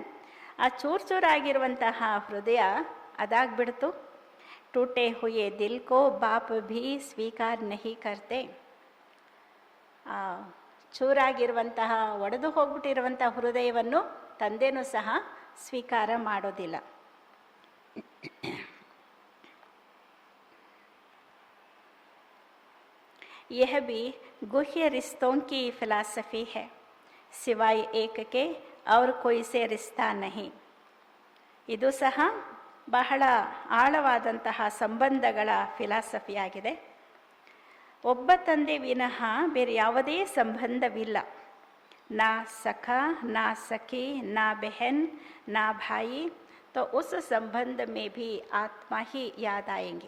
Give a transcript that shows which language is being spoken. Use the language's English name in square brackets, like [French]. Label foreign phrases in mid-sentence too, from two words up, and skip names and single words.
[Kannada] ಆ ಚೂರು ಚೂರಾಗಿರುವಂತಹ ಹೃದಯ ಅದಾಗ್ಬಿಡ್ತು. [Hindi] टूटे हुए दिल को बाप भी स्वीकार नहीं करते. [Kannada] ಚೂರಾಗಿರುವಂತಹ ಒಡೆದು ಹೋಗ್ಬಿಟ್ಟಿರುವಂತಹ ಹೃದಯವನ್ನು ತಂದೆನೂ ಸಹ ಸ್ವೀಕಾರ ಮಾಡೋದಿಲ್ಲ. [Hindi] यह भी गुह्य रिश्तों की फिलासफी है, सिवाय एक के और कोई से रिश्ता नहीं. [Kannada] ಇದು ಸಹ ಬಹಳ ಆಳವಾದಂತಹ ಸಂಬಂಧಗಳ ಫಿಲಾಸಫಿಯಾಗಿದೆ. ಒಬ್ಬ ತಂದೆ ವಿನಃ ಬೇರೆ ಯಾವುದೇ ಸಂಬಂಧವಿಲ್ಲ. [Hindi] ना सखा ना सखी ना बहन ना भाई तो उस संबंध में भी आत्मा ही याद आएंगे.